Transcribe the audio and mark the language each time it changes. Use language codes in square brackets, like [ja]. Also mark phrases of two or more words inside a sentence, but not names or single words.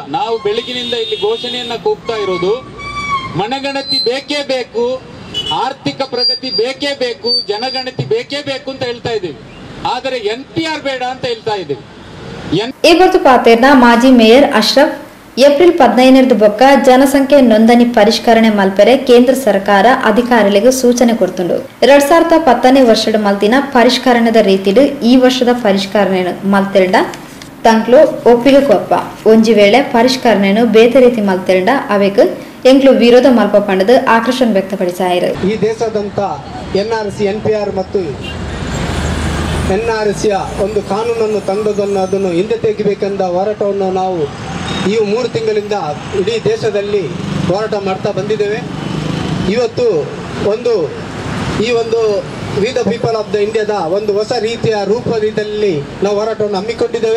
[kn] ನಾವು ಬೆಳಗಿನಿಂದ ಇಲ್ಲಿ ಘೋಷಣೆಯನ್ನ ಕೂಗ್ತಾ ಇರೋದು ಮನೆಗಣತಿ ಬೇಕೇ ಬೇಕು, ಆರ್ಥಿಕ ಪ್ರಗತಿ ಬೇಕೇ ಬೇಕು, ಜನಗಣತಿ ಬೇಕೇ ಬೇಕು ಅಂತ ಹೇಳ್ತಾ ಇದ್ದೀವಿ. ಆದರೆ ಎನ್ಪಿಆರ್ ಬೇಡ ಅಂತ ಹೇಳ್ತಾ ಇದ್ದೀವಿ. [tcy] ಇವತ್ತು ಪಾತೇರ್ನ ಮಾಜಿ ಮೇಯರ್ ಅಶ್ರಫ್ ಏಪ್ರಿಲ್ 15 ಬೊಕ್ಕ ಜನಸಂಖ್ಯೆ ನೋಂದಣಿ ಪರಿಷ್ಕರಣೆ ಮಲ್ಪರೆ ಕೇಂದ್ರ ಸರ್ಕಾರ ಅಧಿಕಾರಿಗಳಿಗೆ ಸೂಚನೆ ಕೊಡ್ತುಂಡು. 2010ನೇ ವರ್ಷದ ಮಲ್ತಿನ ಪರಿಷ್ಕರಣದ ರೀತಿಡು ಈ ವರ್ಷದ ಪರಿಷ್ಕರಣೆಯನ್ನು ಮಲ್ತೆರಡ ತಂಕ್ಲು ಒಪ್ಪಿಗೆ ಕೊಪ್ಪ ಒಂಜಿ ವೇಳೆ ಪರಿಷ್ಕರಣೆಯನ್ನು ಬೇತೆ ರೀತಿ ಮಲ್ತೆರಡ ಅವೆಗ್ ಎಂಕ್ಲು ವಿರೋಧ ಮಲ್ಪ ಪಂಡದು ಆಕ್ರೋಶ ವ್ಯಕ್ತಪಡಿಸಾಯಿರು. [kn] ಈ ದೇಶದಂತ ಎನ್ಆರ್ಸಿ ಎನ್ಪಿಆರ್ ಮತ್ತು ಎನ್ಆರ್ಸಿಯ ಒಂದು ಕಾನೂನನ್ನು ತಂದದನ್ನು ಅದನ್ನು ಹಿಂದೆ ತೆಗಿಬೇಕೆಂದ ಹೋರಾಟವನ್ನು ನಾವು ಈ 3 ತಿಂಗಳಿಂದ ಇಡೀ ದೇಶದಲ್ಲಿ ಹೋರಾಟ ಮಾಡ್ತಾ ಬಂದಿದ್ದೇವೆ. ಇವತ್ತು ಈ ಒಂದು [en] we the people of the India [kn] ಒಂದು ಹೊಸ ರೀತಿಯ ರೂಪದಲ್ಲಿ ನಾವು ಹೋರಾಟವನ್ನು ಹಮ್ಮಿಕೊಂಡಿದ್ದೇವೆ.